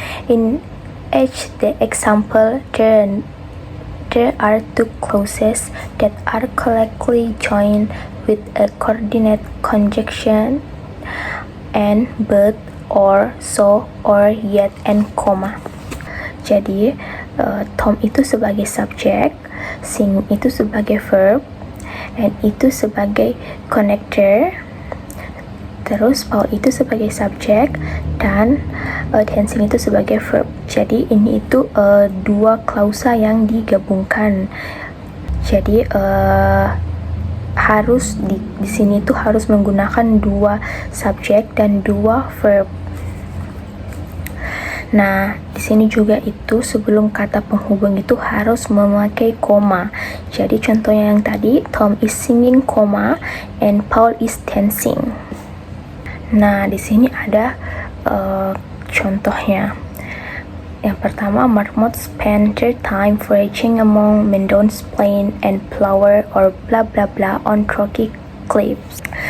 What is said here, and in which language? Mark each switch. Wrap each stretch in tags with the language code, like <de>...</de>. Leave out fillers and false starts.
<en>In each the example, there are two clauses that are correctly joined with a coordinate conjunction and, but, or, so, or yet, and comma.</en> <id>Jadi Tom itu sebagai subjek, sing itu sebagai verb, and itu sebagai connector, terus Paul itu sebagai subjek, dan dancing itu sebagai verb. Jadi ini itu dua klausa yang digabungkan. Jadi harus di sini tuh harus menggunakan dua subjek dan dua verb. Nah, di sini juga itu sebelum kata penghubung itu harus memakai koma. Jadi contohnya yang tadi,</id> <en>Tom is singing,</en> <id>koma,</id> <en>and Paul is dancing.</en> <id>Nah, di sini ada contohnya. Yang pertama,</id> <en>Marmot spent their time foraging among Mendon's plain and flower or blah blah blah on rocky cliffs.</en>